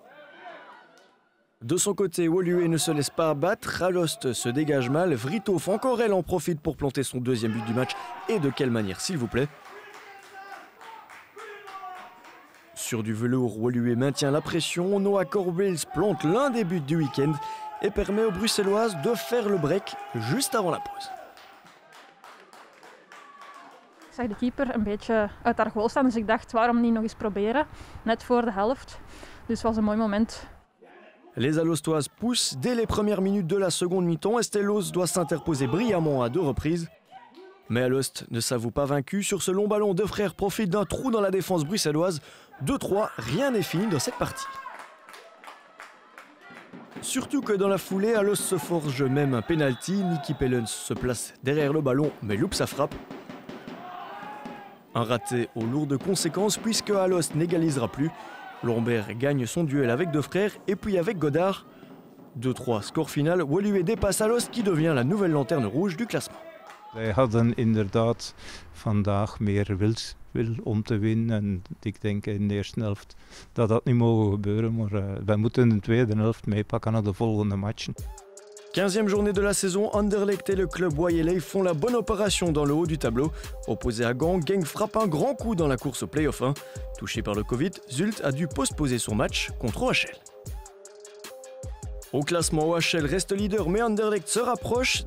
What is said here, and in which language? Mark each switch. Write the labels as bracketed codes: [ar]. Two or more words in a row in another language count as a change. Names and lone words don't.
[fr] De son côté, Woluwe ne se laisse pas abattre, Alost se dégage mal, Vrithof encore elle en profite pour planter son deuxième but du match. Et de quelle manière, s'il vous plaît. Sur du velours, Woluwe maintient la pression, Noah Corbels plante l'un des buts du week-end et permet aux Bruxelloises de faire le break juste avant la pause. [nl] Ik zag de keeper een beetje uit haar goal staan, dus ik dacht waarom niet nog eens proberen, net voor de helft. Dus het was een mooi moment. [fr] Les Alostoises poussent dès les premières minutes de la seconde mi-temps. Estelos doit s'interposer brillamment à 2 reprises. Mais Alost ne s'avoue pas vaincu. Sur ce long ballon, De Frère profite d'un trou dans la défense bruxelloise. 2-3, rien n'est fini dans cette partie. Surtout que dans la foulée, Alost se forge même un penalty. Niki Pellens se place derrière le ballon, mais loupe sa frappe. Un raté aux lourdes conséquences puisque Alost n'égalisera plus. Lambert gagne son duel avec De Frère et puis avec Godard. 2-3, score final. Woluwe dépasse Alost qui devient la nouvelle lanterne rouge du classement. [nl] Wij hadden inderdaad vandaag meer wil om te winnen. En ik denk in de eerste helft dat dat niet mogen gebeuren. Maar wij moeten de tweede helft meepakken naar de volgende matchen. [fr] 15e journée de la saison, Anderlecht et le club Wayeley font la bonne opération dans le haut du tableau. Opposé à Gand, Genk frappe un grand coup dans la course au play-off 1. Touché par le Covid, Zult a dû postposer son match contre OHL. Au classement, OHL reste leader, mais Anderlecht se rapproche.